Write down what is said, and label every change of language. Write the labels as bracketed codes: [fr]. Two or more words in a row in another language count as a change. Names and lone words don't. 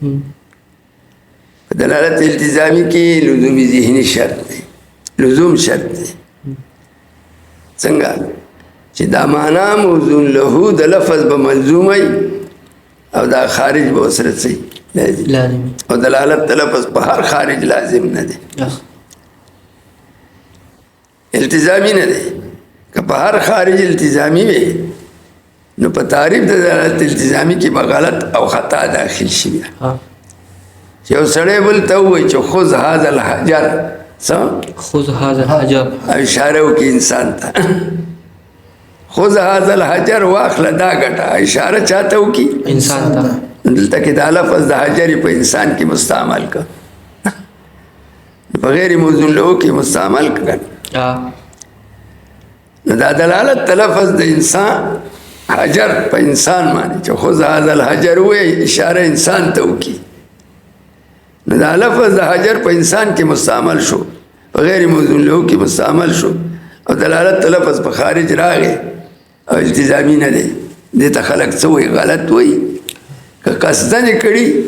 [ps] په دلالت التزامي کې لزومي ذهني شرط دی لزوم شرط دی څنګه چې دا معنا موزون له د لفظ به ملزوم وي او دا خارج به ورسره څه لازم او دلالت د لفظ په هر خارج لازم نه دی التزامي نه دی که په هر خارج التزامي وي نو په تعریف د دلالت التزامي کې به غلط او خطا داخل شي چې یو سړی بل ته ووایي چې [ar] خذ هذا الحجر [ps] څه [ar] خذ هذا الحجر [ps] اشاره وکړي انسان ته [ar] خذ هذا الحجر [ps] واخله دا ګټه اشاره چاته وکړي انسان ته دلته کې دا لفظ د حجر په انسان کې مستعمل کړه په غیر موزون له کې مستعمل کړه نو دا دلالت د لفظ د انسان حجر په انسان باندې چې [ar] خذ هذا الحجر [ps] وایي اشاره انسان ته وکړي نو دا لفظ د حجر په انسان کې مستعمل شو په غیر موزون له کې مستعمل شو او دلالت د لفظ په خارج راغی او التزامي نه دی دې ته خلک څه وایي غلط وایي که قصدن کړي